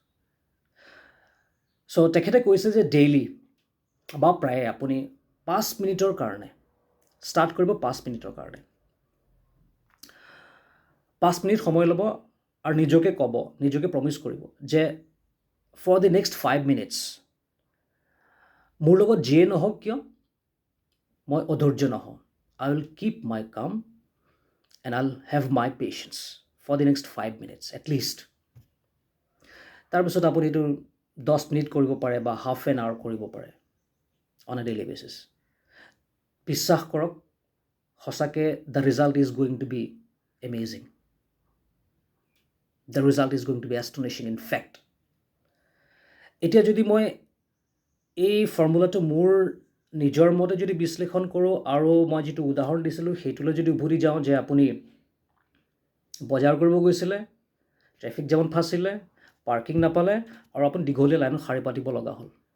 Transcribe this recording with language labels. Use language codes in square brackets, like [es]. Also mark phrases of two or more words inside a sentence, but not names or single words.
[as] চ' তেখেতে কৈছে যে ডেইলি বা প্ৰায়ে আপুনি 5 মিনিটৰ কাৰণে ষ্টাৰ্ট কৰিব, 5 মিনিটৰ কাৰণে 5 মিনিট সময় ল'ব আৰু নিজকে ক'ব, নিজকে প্ৰমিছ কৰিব যে [en] for the next 5 minutes [as] মোৰ লগত যিয়ে নহওক কিয় মই অধৈৰ্য নহওঁ। [en] I will keep my calm and I'll have my patience for the next 5 minutes at least. [as] তাৰপিছত আপুনি এইটো 10 মিনিট কৰিব পাৰে বা [en] half an hour [as] কৰিব পাৰে [en] on a daily basis. [as] বিশ্বাস কৰক, সঁচাকৈ [en] the result is going to be amazing. the result is going to be astonishing in fact. [as] এতিয়া যদি মই এই ফৰ্মুলাটো মোৰ নিজৰ মতে যদি বিশ্লেষণ কৰোঁ আৰু মই যিটো উদাহৰণ দিছিলোঁ সেইটোলৈ যদি উভতি যাওঁ যে আপুনি বজাৰ কৰিব গৈছিলে, [en] traffic jam [as] ফাঁচিলে, পাৰ্কিং নাপালে আৰু আপুনি দীঘলীয়া লাইনত শাৰী পাতিব লগা হ'ল।